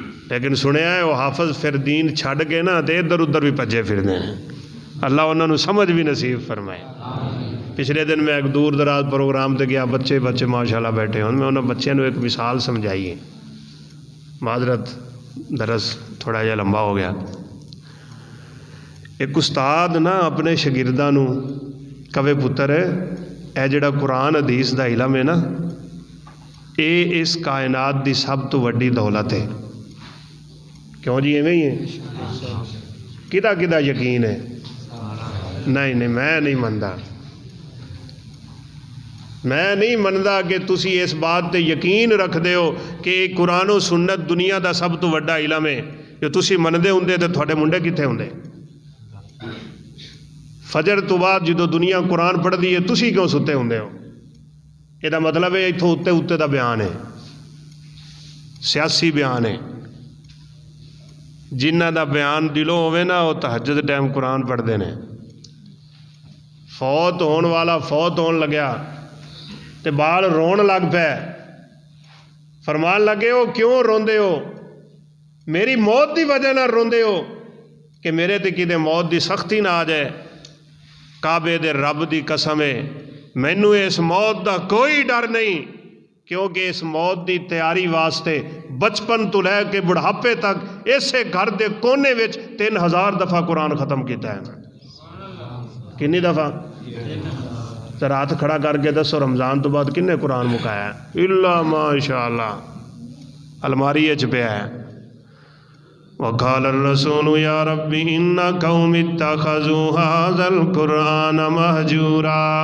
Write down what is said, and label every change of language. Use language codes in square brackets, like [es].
[pa] لیکن سنیا ہے وہ حافظ پھر دین چھڈ کے نا تے ادھر ادھر بھی بھجے پھردے ہیں. اللہ انہوں نے سمجھ بھی نصیب فرمائے. پچھلے دن میں ایک دور دراز پروگرام تے گیا، بچے ماشاءاللہ بیٹھے ہوں. میں انہوں بچے نو ایک مثال سمجھائی ہے. معذرت درس تھوڑا جہا لمبا ہو گیا. ایک استاد نا اپنے شاگرداں نوں کہے پتر اے جڑا قرآن حدیث دا علم ہے نا اے اس کائنات دی سب تو وڈی دولت ہے. کیوں جی ایویں ہی ہے؟ کدا کدا یقین ہے؟ نہیں میں نہیں مندا، میں نہیں مندا کہ تسی اس بات تے یقین رکھدے ہو کہ قرآن و سنت دنیا دا سب تو وڈا علم ہے. جو تسی مندے ہوندے تے تھوڑے منڈے کتنے ہوندے؟ فجر تو بعد جدو دنیا قرآن پڑھ دی ہے تسی کیوں ستے ہوندے ہو؟ یہ مطلب ہے اتوں اتنے دا بیان ہے، سیاسی بیان ہے. جنہ دا بیان دلوں ہوئے نا وہ تہجد ٹائم قرآن پڑھتے ہیں. فوت ہون والا فوت ہون لگیا تے بال رون لگ پے، فرمان لگے ہو کیوں روندے ہو؟ میری موت دی وجہ نہ روندے ہو کہ میرے تے کدے موت دی سختی نہ آ جائے. کعبے دے رب دی قسم ہے مینوں اس موت دا کوئی ڈر نہیں، کیونکہ اس موت دی تیاری واسطے بچپن تو لے کے بڑھاپے تک اسے گھر دے کونے وچ 3000 دفعہ قرآن ختم کیتا ہے. کنی دفعہ؟ رات کھڑا کر کے دسو رمضان تو بعد کنے قرآن مکایا ہے؟ اللہ ماشاءاللہ الماری اچ پیا ہے. [ar] وقال الرسول یا رب ان قوم اتخذوا هذا القرآن مہجورا.